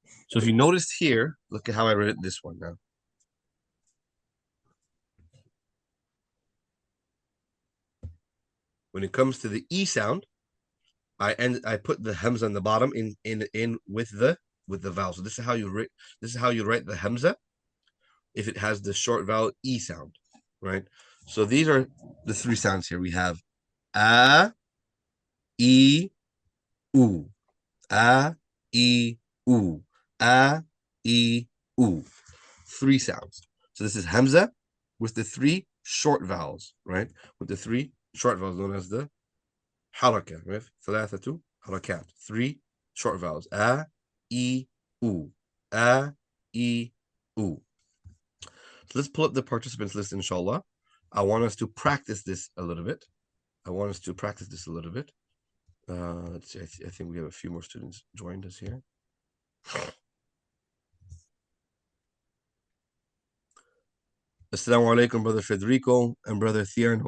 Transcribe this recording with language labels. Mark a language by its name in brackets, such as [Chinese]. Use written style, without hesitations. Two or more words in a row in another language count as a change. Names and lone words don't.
[English] So if you noticed here, look at how I read this one now. When it comes to the E sound, I put the hamza on the bottom in with the vowel. So this is how you write the hamza if it has the short vowel E sound, right? So these are the three sounds here. We have a, e, u, a, e, u, a, e, u. Three sounds. So this is hamza with the three short vowels, right? With the three short vowels known as the haraka, right? [Arabic] ثلاثة حركات. [English] Three short vowels. A, e, u. A, e, u. So let's pull up the participants list, inshallah. I want us to practice this a little bit. Let's see. I think we have a few more students joined us here. [Arabic] السلام عليكم, [English] brother Federico and brother Thierno.